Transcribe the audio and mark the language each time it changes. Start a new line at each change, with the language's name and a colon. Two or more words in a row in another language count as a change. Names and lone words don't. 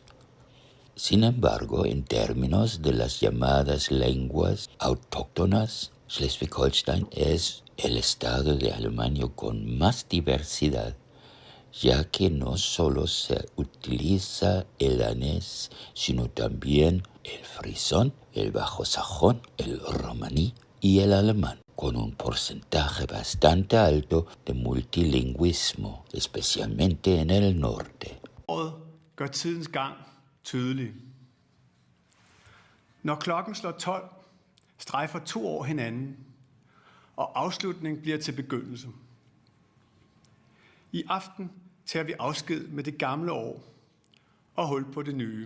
Spanish: Sin embargo, en términos de las llamadas lenguas autóctonas, Schleswig-Holstein es el estado de Alemania con más diversidad, ya que no solo se utiliza el danés, sino también el frisón, el bajo sajón, el romaní y el alemán, con un porcentaje bastante alto de multilingüismo, especialmente en el norte.
Danish: Gør tidens gang tydelig. Når klokken slår 12, strejfer 2 år hinanden, og afslutning bliver til begyndelse. I aften tager vi afsked med det gamle år og hul på det nye.